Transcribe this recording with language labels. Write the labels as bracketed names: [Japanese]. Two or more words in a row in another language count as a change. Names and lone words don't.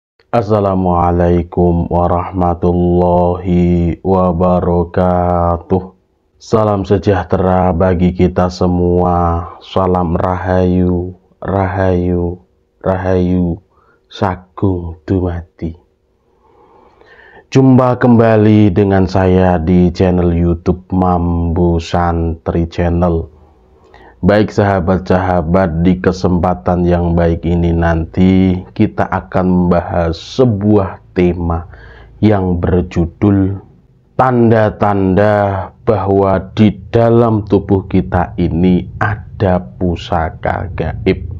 [Arabic] Assalamualaikum warahmatullahi wabarakatuh. [Indonesian] Salam sejahtera bagi kita semua. [Javanese] Salam rahayu, rahayu, rahayu, sagung dumadi. [Indonesian] Jumpa kembali dengan saya di channel YouTube Mambu Santri Channel. Baik sahabat-sahabat, di kesempatan yang baik ini nanti kita akan membahas sebuah tema yang berjudul tanda-tanda bahwa di dalam tubuh kita ini ada pusaka gaib.